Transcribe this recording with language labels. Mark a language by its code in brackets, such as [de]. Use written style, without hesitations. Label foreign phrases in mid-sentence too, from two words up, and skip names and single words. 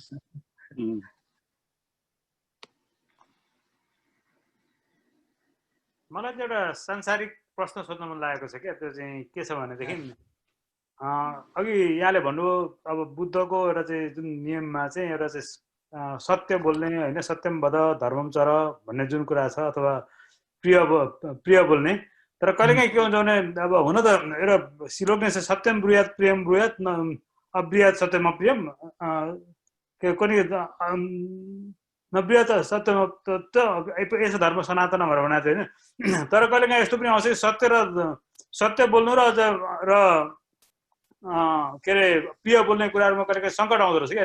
[ne] मलाई एउटा सांसारिक प्रश्न सोध्न मन लागेको छ क्या। त्यो चाहिँ के छ भनेदेखि अघि यहाँले भन्नुभयो अब बुद्धको एउटा चाहिँ जुन नियममा चाहिँ एउटा चाहिँ सत्य बोल्ने होइन, [sa] सत्यम वद धर्मम चर [ne] भन्ने जुन कुरा छ, अथवा प्रिय बोल्ने। तर कहिलेकाहीँ के हुन्छ भने अब हुन त एउटा श्लोक नै छ, [sa] सत्यम ब्रूयात प्रियम ब्रूयात अब्रूयात सत्यम अप्रियम, कुनै नब्रूयात सत्यम यस धर्म सनातन [ne] भनेर भनेको थियो होइन। तर कहिलेकाहीँ यस्तो पनि आउँछ सत्य बोल्नु र के अरे प्रिय बोल्ने कुराहरूमा कहिलेकाहीँ सङ्कट आउँदो रहेछ क्या।